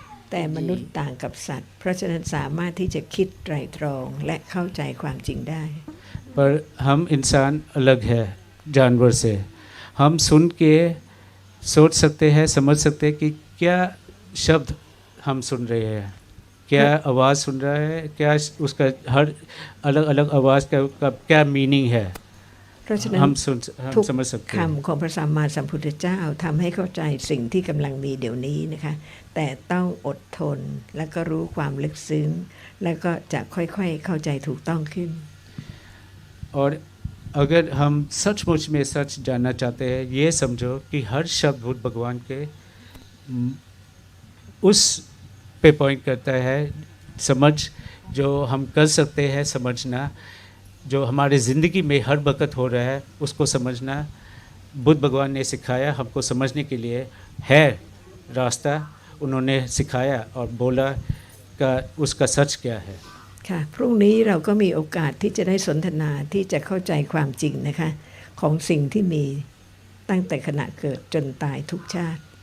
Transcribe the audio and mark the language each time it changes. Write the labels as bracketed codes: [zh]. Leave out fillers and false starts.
[th] แต่มนุษย์ต่างกับสัตว์ เพราะฉะนั้นสามารถที่จะคิดไตร่ตรองและเข้าใจความจริงได้ [hi] पर हम इंसान अलग है जानवर से हम सुन के सोच सकते हैं समझ सकते हैं कि क्या शब्द हम सुन रहे हैं क्या आवाज़ सुन रहा है क्या उसका हर अलग अलग आवाज़ का क्या मीनिंग है [th] เพราะฉะนั้น [hi] हम [th] ทุก [hi] समझ सकते हैं [th] คำของพระสัมมาสัมพุทธเจ้าทำให้เข้าใจสิ่งที่กำลังมีเดี๋ยวนี้นะคะแต่ต้องอดทนแล้วก็รู้ความลึกซึ้งแล้วก็จะค่อยๆเข้าใจถูกต้องขึ้น [hi] और अगर हम सचमुच में सच जानना चाहते हैं ये समझो कि हर शब्द बुद्ध भगवान के उस पे पॉइंट करता है समझ जो हम कर सकते हैं समझना, जो हमारे ज़िंदगी में हर वक्त हो रहा है उसको समझना। बुद्ध भगवान ने सिखाया हमको समझने के लिए है रास्ता, उन्होंने सिखाया और बोला का उसका सच क्या है। [th] ค่ะพรุ่งนี้เราก็มีโอกาสที่จะได้สนทนาที่จะเข้าใจความจริงนะคะของสิ่งที่มีตั้งแต่ขณะเกิดจนตายทุกชาติ